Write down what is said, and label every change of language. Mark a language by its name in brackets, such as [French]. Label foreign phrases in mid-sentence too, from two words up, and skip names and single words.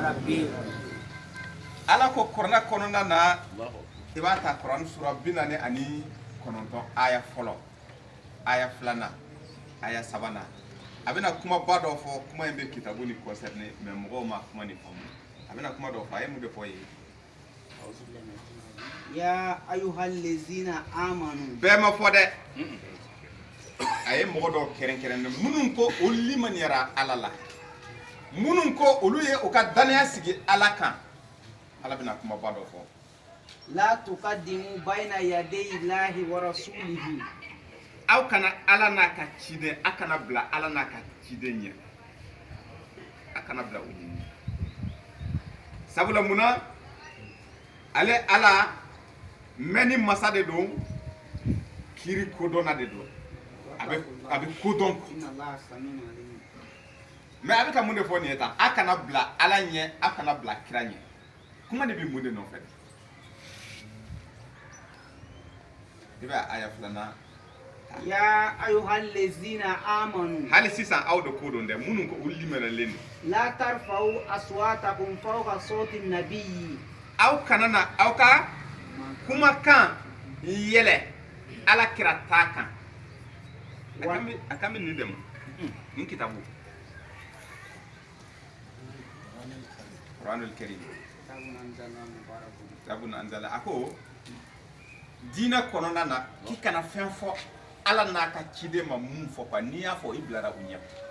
[Bambara] Ala ko kuranɛ kɔnɔna na i b'a ta kuranɛ sura 49 aya fɔlɔ aya 2 aya 3 a bɛna kumaba dɔ fɔ kuma in bɛ kitabu ni [French] concerné mais [Bambara] mɔgɔw ma kuma ni faamu a bɛna kuma dɔ fɔ a ye mun de fɔ ye [Arabic] يا أيها الذين آمنوا [Bambara] bɛɛ ma fɔ dɛ a ye mɔgɔ dɔw kɛrɛnkɛrɛnnen minnu ko olu limaniyara Ala la munun ko olu ye o ka danaya sigi ala kan ala bɛna kuma ba dɔ fɔ [Arabic] لا تقدموا بين يدي الله ورسوله [Bambara] aw kana ala n'a ka ciden a kana bila ala n'a ka ciden ɲɛ a kana bila u ɲɛ sabula munna ale ala mɛn ni masa de don kiri kodɔnna de don a bɛ kodɔn [Arabic] إن الله سميع عليم. [Bambara] mais a bɛ ka mun de fɔ nin ye tan a kana bila ala ɲɛ a kana bila kira ɲɛ kuma de bɛ mun de nɔfɛ i bɛ aya filanan [Arabic] يا أيها الذين آمنوا [Bambara] hali sisan aw de ko don dɛ minnu ko olu limɛnɛlen don [Arabic] لا ترفعوا أصواتكم فوق صوت النبي [Bambara] aw kana na aw ka kumakan yɛlɛ ala kira ta kan a kan bɛ nin dɛmɛ nin kitabu Quranul Karim [Arabic] كتاب أنزل [Bambara] a ko diinɛ kɔnɔna na k'i kana fɛn fɔ ala n'a ka ciden ma mun fɔ quoi n'i y'a fɔ i bilara u ɲɛ